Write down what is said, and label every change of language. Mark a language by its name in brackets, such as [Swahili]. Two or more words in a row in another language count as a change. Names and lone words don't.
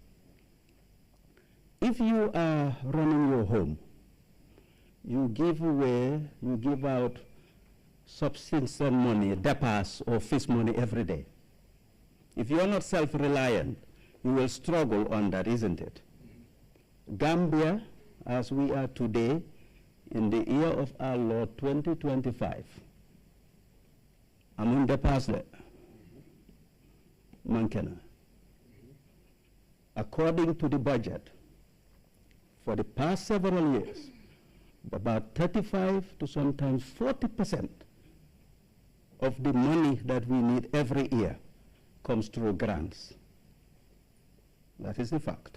[English] If you are running your home, you give out subsistence money, depas or fish money every day. If you're not self-reliant, you will struggle on that, isn't it? Gambia, as we are today, in the year of our Lord 2025, [Wolof] amun depas le, mankena. [English] According to the budget, for the past several years, about 35 to sometimes 40% of the money that we need every year comes through grants. That is the fact.